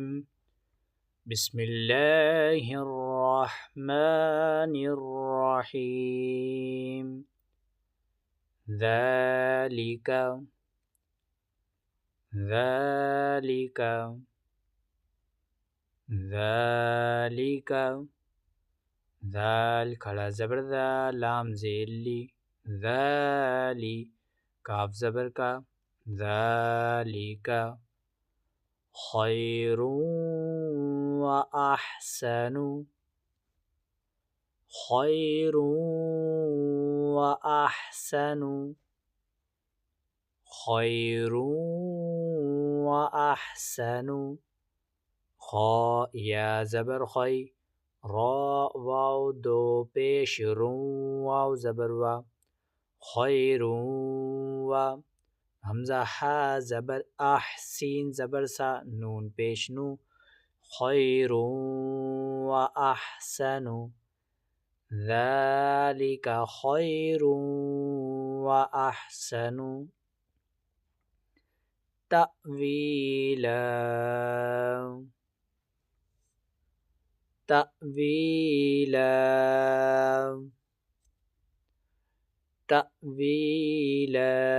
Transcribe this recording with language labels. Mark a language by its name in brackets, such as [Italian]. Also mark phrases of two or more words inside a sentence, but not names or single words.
[Arabic] بسم الله الرحمن الرحيم. ذلك ذلك ذلك [Urdu] ذال کھڑا زبر ذا، لام زیر لی، ذالی کاف زبر کا، ذالک [Arabic] خیر و احسن، خیر و احسن، خیر و احسن. [Urdu] خا یا زبر خی، را واو دو پیش رو واو زبر وا، خیر و حمزہ ہا زبر سین زبر سا، نون پیش نو، [Arabic] خیر و احسن، ذالک خیر و احسن تأویلا، تأویلا، تأویلا.